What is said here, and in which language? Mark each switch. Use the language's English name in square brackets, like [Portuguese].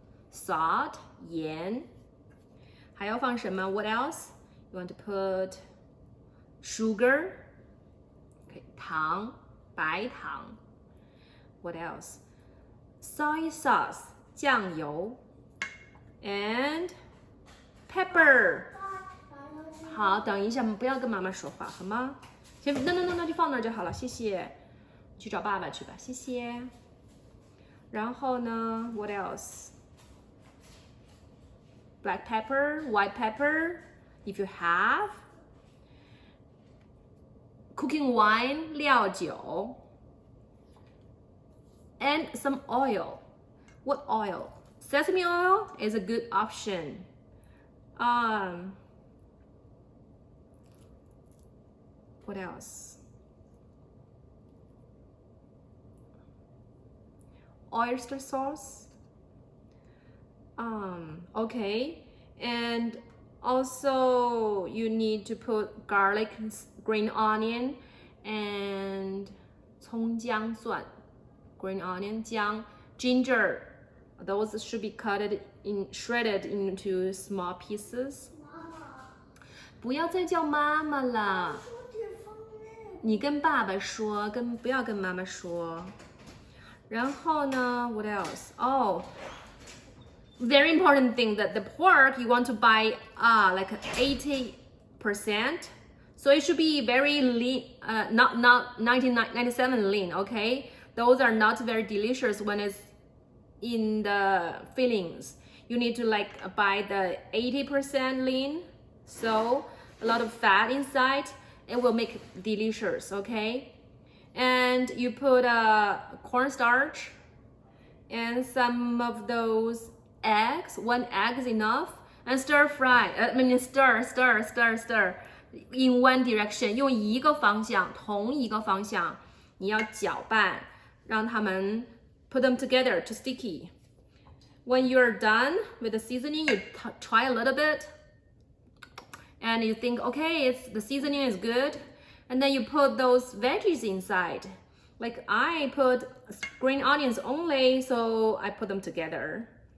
[Chinese] Salt, 盐.还要放什么? [English] What else? You want to put sugar. Okay, 糖, 白糖.What else? Soy sauce, 酱油. And pepper. [Chinese] 好，等一下，不要跟妈妈说话，好吗？先，那就放那儿就好了，谢谢。去找爸爸去吧，谢谢。然后呢 [English] ，What else? Black pepper, white pepper, if you have. Cooking wine, 料酒. And some oil. What oil? Sesame oil is a good option. What else? Oyster sauce. Okay. And also you need to put garlic, green onion, and 葱姜蒜. Green onion, 姜, ginger. Those should be shredded into small pieces. [Chinese] 不要再叫妈妈了。你跟爸爸说，不要跟妈妈说。然后呢 [English] ，What else? Oh, very important thing that the pork you want to buy like 80%. So it should be very lean, not 97 lean. Okay, those are not very delicious when it's in the fillings. You need to like buy the 80% lean. So a lot of fat inside. It will make it delicious, okay? And you put cornstarch and some of those eggs. 1 egg is enough. And stir fry. Stir. In one direction. [Chinese] 用一个方向，同一个方向，你要搅拌，让它们 [English] put them together to sticky. When you're done with the seasoning, you try a little bit. And you think, okay, the seasoning is good. And then you put those veggies inside. Like I put green onions only, so I put them together.